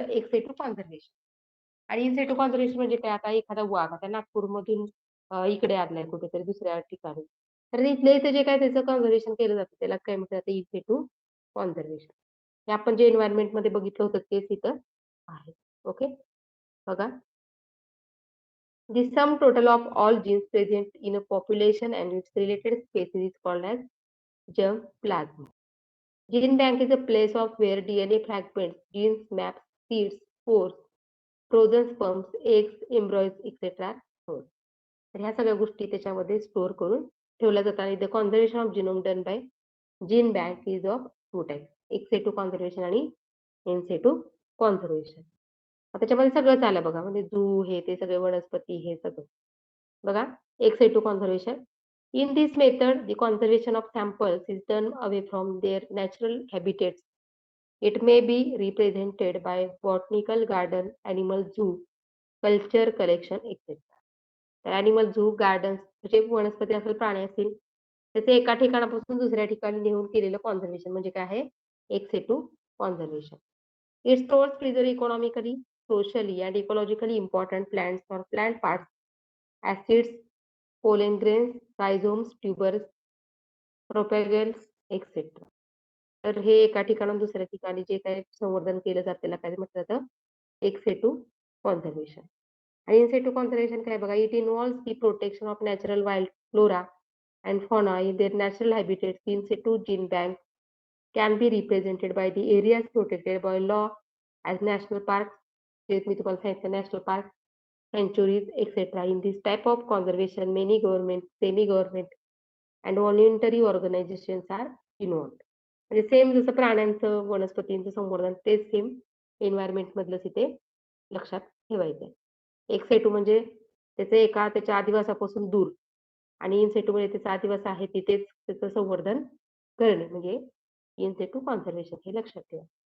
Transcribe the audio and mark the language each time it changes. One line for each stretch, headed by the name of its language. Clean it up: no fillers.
Marathi: Ex situ conservation. आणि in Situ conservation म्हणजे काय? आता एखादा वाघ आता नागपूरमधून इकडे आलाय कुठेतरी दुसऱ्या ठिकाणी. तर इथल्या इथे जे काय त्याचं कॉन्झर्वेशन केलं जातं त्याला काय म्हणतात? In Situ conservation. हे आपण जे एन्व्हायर्नमेंटमध्ये बघितलं होतं तेच इथं आहे. ओके. बघा.
English: The sum total of all genes present in a population and its related species is called as germ plasm. Gene bank is a place of where DNA fragments, genes, maps, seeds, spores, frozen sperms, eggs, embryos, etc. stored.
Marathi: तर ह्या सगळ्या गोष्टी त्याच्यामध्ये store करून ठेवल्या जातात आणि
English: The conservation of genome done by gene bank is of 2 types.
Marathi: Ex situ conservation आणि इन सिटू कॉन्झर्वेशन. त्याच्यामध्ये सगळंच आलं बघा. म्हणजे झू हे ते सगळे वनस्पती हे सगळं. बघा ex situ conservation,
English: In this method, the conservation of samples is done away from their natural habitats. It may be represented by botanical garden, animal zoo, culture collection, etc.
Marathi: तर ॲनिमल झू, गार्डन्स म्हणजे वनस्पती असेल, प्राणी असतील, त्याचे एका ठिकाणापासून दुसऱ्या ठिकाणी नेऊन केलेलं कॉन्झर्वेशन म्हणजे काय आहे? Ex situ conservation.
English: It stores preserve economically, socially and ecologically important plants और plant parts, acids, pollen grains, rhizomes, tubers, propagules, etcetera.
Marathi: तर हे एका ठिकाणाहून दुसऱ्या ठिकाणी जे काही संवर्धन केलं जातं त्याला काय म्हटलं जातं?
English: Ex situ conservation.
Marathi: आणि इन सिटू कॉन्झर्वेशन काय बघा,
English: It involves the protection of natural wild flora and fauna in their natural habitats. In situ gene bank can be represented by the areas protected by law as national parks,
Marathi: जे मी तुम्हाला सांगितलं national park,
English: sanctuaries, etc. In this type of conservation, many government, semi-government and voluntary organizations are involved.
Marathi: म्हणजे same जसं प्राण्यांचं, वनस्पतींचं संवर्धन तेच same environment मधलंच इथे लक्षात ठेवायचं. एक्स सेटू म्हणजे त्याच्या आदिवासापासून दूर आणि इन सेटू म्हणजे त्याचा आदिवास आहे तिथेच त्याचं संवर्धन करणे म्हणजे इन सिटू कॉन्झर्वेशन हे लक्षात ठेवा.